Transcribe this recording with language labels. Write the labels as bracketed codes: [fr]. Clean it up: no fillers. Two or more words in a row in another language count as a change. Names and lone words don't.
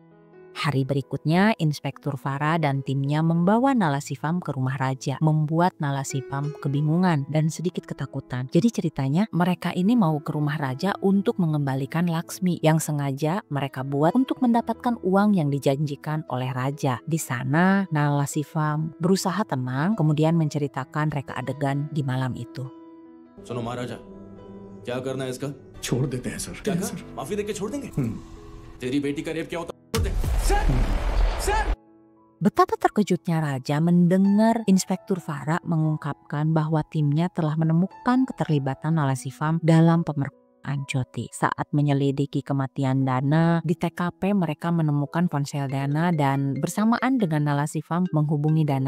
[id] Hari berikutnya, Inspektur Farah dan timnya membawa Nalasivam ke rumah Raja, membuat Nalasivam kebingungan dan sedikit ketakutan. Jadi ceritanya mereka ini mau ke rumah Raja untuk mengembalikan Laksmi yang sengaja mereka buat untuk mendapatkan uang yang dijanjikan oleh Raja. Di sana, Nalasivam berusaha tenang, kemudian menceritakan reka adegan di malam itu. [hi] सुनो महाराजा, क्या करना है इसका? छोड़ देते हैं सर। क्या कहा? माफी देके छोड़ देंगे? तेरी बेटी का रेप क्या होता? [id] Betapa terkejutnya Raja mendengar Inspektur Farah mengungkapkan bahwa timnya telah menemukan keterlibatan Nalasivam dalam pemerkosaan Jyoti. Saat menyelidiki kematian Dana, di TKP mereka menemukan ponsel Dana dan bersamaan dengan Nalasivam menghubungi Dana.